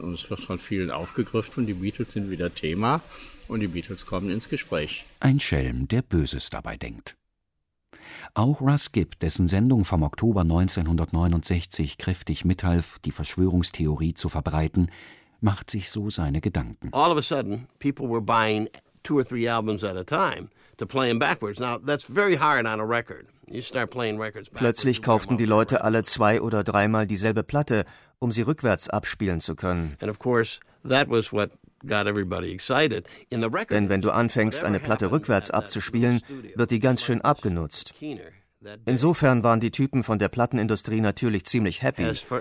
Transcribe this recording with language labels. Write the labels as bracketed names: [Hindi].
[German] Und es wird von vielen aufgegriffen und die Beatles sind wieder Thema und die Beatles kommen ins Gespräch. Ein Schelm, der Böses dabei denkt. Auch Russ Gibb, dessen Sendung vom Oktober 1969 kräftig mithalf, die Verschwörungstheorie zu verbreiten, macht sich so seine Gedanken. [English] All of a sudden, people were buying two or three albums at a time to play them backwards. Now, that's very hard on a record. [German] Plötzlich kauften die Leute alle zwei oder dreimal dieselbe Platte, um sie rückwärts abspielen zu können. Denn wenn du anfängst, eine Platte rückwärts abzuspielen, wird die ganz schön abgenutzt. Insofern waren die Typen von der Plattenindustrie natürlich ziemlich happy.